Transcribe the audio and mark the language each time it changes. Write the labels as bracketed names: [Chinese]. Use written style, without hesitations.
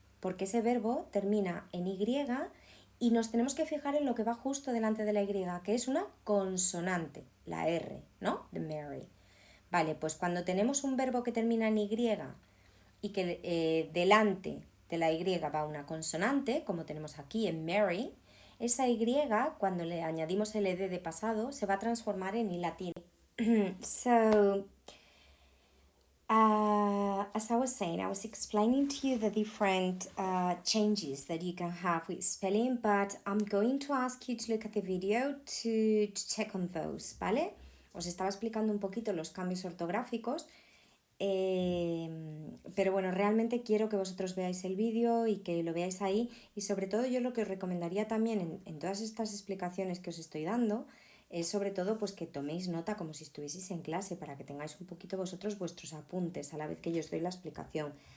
[Spanish] Porque ese verbo termina en Y y nos tenemos que fijar en lo que va justo delante de la Y, que es una consonante, la R, ¿no? De marry. Vale, pues cuando tenemos un verbo que termina en Y y que delante de la Y va una consonante, como tenemos aquí en Mary, esa Y, cuando le añadimos el ed de pasado, se va a transformar en I latina. [English] So, as I was saying, I was explaining to you the different changes that you can have with spelling, but I'm going to ask you to look at the video to check on those, ¿vale? [Spanish] Os estaba explicando un poquito los cambios ortográficos, pero bueno, realmente quiero que vosotros veáis el vídeo y que lo veáis ahí, y sobre todo yo lo que os recomendaría también en todas estas explicaciones que os estoy dando es sobre todo pues que toméis nota como si estuvieseis en clase, para que tengáis un poquito vosotros vuestros apuntes a la vez que yo os doy la explicación.